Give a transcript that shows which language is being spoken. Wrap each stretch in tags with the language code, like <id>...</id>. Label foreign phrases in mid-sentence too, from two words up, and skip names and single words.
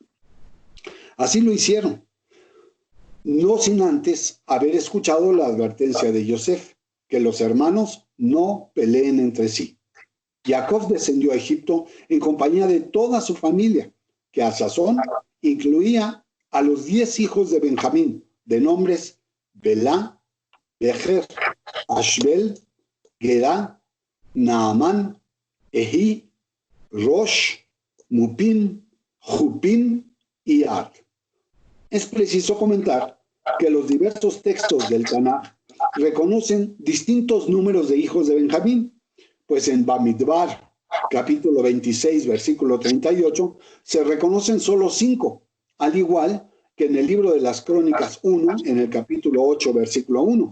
<es>Así lo hicieron, no sin antes haber escuchado la advertencia de Yosef, que los hermanos no peleen entre sí. Jacob descendió a Egipto en compañía de toda su familia, que a sazón incluía a los 10 hijos de Benjamín, de nombres Belá, Becher, Ashbel, Gerá, Naamán, Ehi, Rosh, Mupim, Jupim y Ard. Es preciso comentar que los diversos textos del Tanaj reconocen distintos números de hijos de Benjamín, pues en Bamidbar, capítulo 26, versículo 38, se reconocen solo 5, al igual que en el libro de las Crónicas 1, en el capítulo 8, versículo 1.</es>